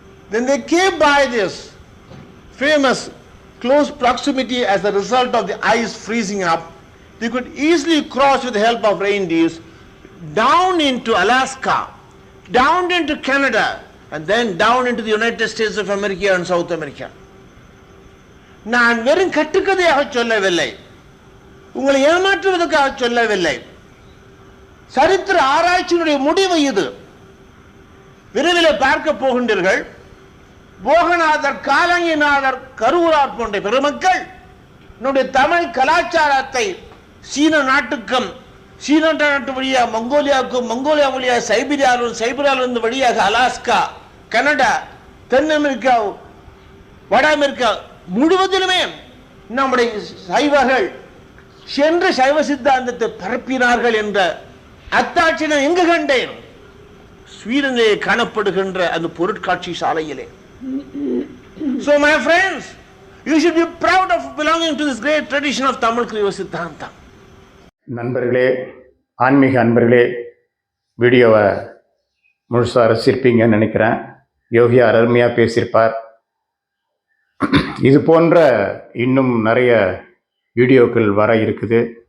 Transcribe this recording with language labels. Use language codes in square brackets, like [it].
[en] Then they came by this famous close proximity as a result of the ice freezing up. They could easily cross with the help of reindeers down into Alaska, down into Canada, and then down into the United States of America and South America. [ta] நான் வெறும் கட்டுக்கதையாக சொல்லவில்லை, உங்களை ஏமாற்றுவதற்காக சொல்லவில்லை. சரித்திர ஆராய்ச்சியினுடைய முடிவு இது. விரைவில் பார்க்க போகின்றீர்கள். போகநாதர், காலங்கிநாதர், கருவூரார் போன்ற பெருமக்கள் நம்முடைய தமிழ் கலாச்சாரத்தை சீன நாட்டுக்கும், சீன நாட்டு வழியாக மங்கோலியாவுக்கும், மங்கோலியா வழியாக சைபீரியாவிலும், சைபீரியாவிலிருந்து வழியாக அலாஸ்கா, கனடா, தென் அமெரிக்கா, வட அமெரிக்கா முழுவதிலுமே நம்முடைய சைவர்கள் சென்று சைவ சித்தாந்தத்தை பரப்பினார்கள் என்ற அத்தாட்சி நான் எங்கு கண்டேன்? ஸ்வீடனிலே காணப்படுகின்ற அந்த பொருட்காட்சி சாலையிலே. [en] So my friends, you should be proud of belonging to this great tradition of Tamil Kriya Siddhanta. [ta] நண்பர்களே, ஆன்மீக அன்பர்களே, வீடியோவை முழுசாக ரசிச்சிருப்பீங்கன்னு நினைக்கிறேன். யோகியார் அருமையாக பேசியிருப்பார். இது போன்ற இன்னும் நிறைய வீடியோக்கள் வர இருக்குது.